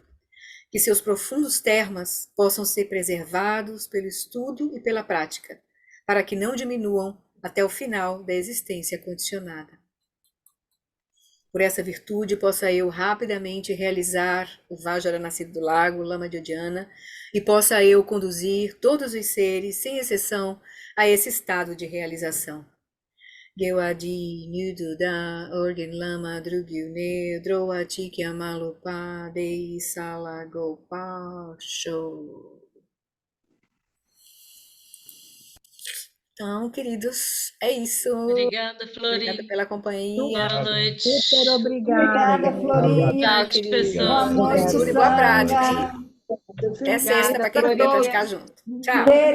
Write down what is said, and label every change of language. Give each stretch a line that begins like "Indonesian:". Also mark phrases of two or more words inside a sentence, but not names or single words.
Portuguese: Que seus profundos termas possam ser preservados pelo estudo e pela prática, para que não diminuam até o final da existência condicionada. Por essa virtude possa eu rapidamente realizar o Vajra nascido do lago, Lama Dhyana, e possa eu conduzir todos os seres, sem exceção, a esse estado de realização.
Tibetan: དགེ་བ་འདི་ཡིས་མྱུར་དུ་བདག ཨོ་རྒྱན་བླ་མ་འགྲུབ་གྱུར་ནས འགྲོ་བ་ཀྱང་མ་ལུས་པ དེ་ཡི་ས་ལ་འགོད་པར་ཤོག.
Portuguese: Então, queridos, é isso. Obrigada, Flori. Obrigada pela companhia. Boa noite. Super obrigada. Obrigada, Florinha. Boa tarde, Boa pessoal. noite, Tudo e boa prática. Sanga. Até sexta, para quem puder praticar junto.